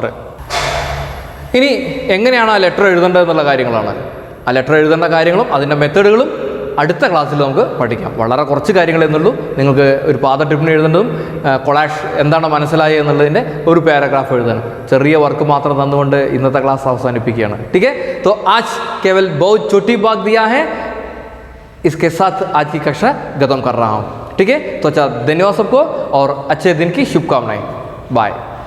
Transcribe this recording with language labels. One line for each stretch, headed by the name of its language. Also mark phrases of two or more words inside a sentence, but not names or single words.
Malayalam: ഇനി എങ്ങനെയാണ് ആ ലെറ്റർ എഴുതേണ്ടത് എന്നുള്ള കാര്യങ്ങളാണ്. ആ ലെറ്റർ എഴുതേണ്ട കാര്യങ്ങളും അതിൻ്റെ മെത്തേഡുകളും അടുത്ത ക്ലാസ്സിൽ നമുക്ക് പഠിക്കാം. വളരെ കുറച്ച് കാര്യങ്ങൾ എന്നുള്ളൂ. നിങ്ങൾക്ക് ഒരു പാദ ടിപ്പണി എഴുതേണ്ടതും കൊളാഷ് എന്താണ് മനസ്സിലായത് എന്നുള്ളതിൻ്റെ ഒരു പാരഗ്രാഫ് എഴുതണം. ചെറിയ വർക്ക് മാത്രം തന്നുകൊണ്ട് ഇന്നത്തെ ക്ലാസ് അവസാനിപ്പിക്കുകയാണ്.
Hindi: ठीक है. तो आज केवल बहुत छोटी बात दिया है, इसके साथ आज की कक्षा खत्म कर रहा हूँ. ठीक है। तो अच्छा, धन्यवाद सबको और अच्छे दिन की शुभकामनाएं। बाय।